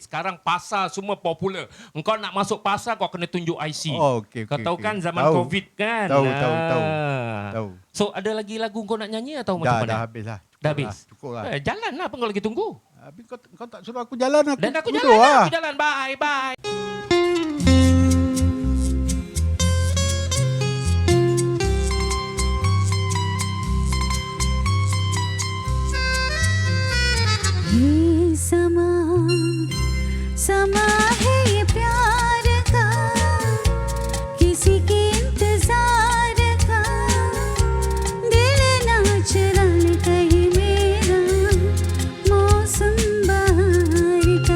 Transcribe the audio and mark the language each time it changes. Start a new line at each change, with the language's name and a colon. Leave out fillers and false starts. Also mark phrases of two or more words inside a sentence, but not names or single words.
Malay: Sekarang pasar semua popular. Engkau nak masuk pasar kau kena tunjuk IC. Oh, okey. Kau tahu kan zaman Tahu. COVID kan? Tahu. So ada lagi lagu kau nak nyanyi atau macam mana? Dah habis lah. Dah habis. Cukup lah. Jalan lah, apa kau lagi tunggu? Habis kau tak suruh aku jalan, aku Dan aku tidur jalan lah. lah. Aku jalan.
English: Bye, bye.
Hindi: ये समा समा है ये प्यार का, किसी के इंतजार का, दिल नाच रंग कहीं मेरा, मौसम बहार का।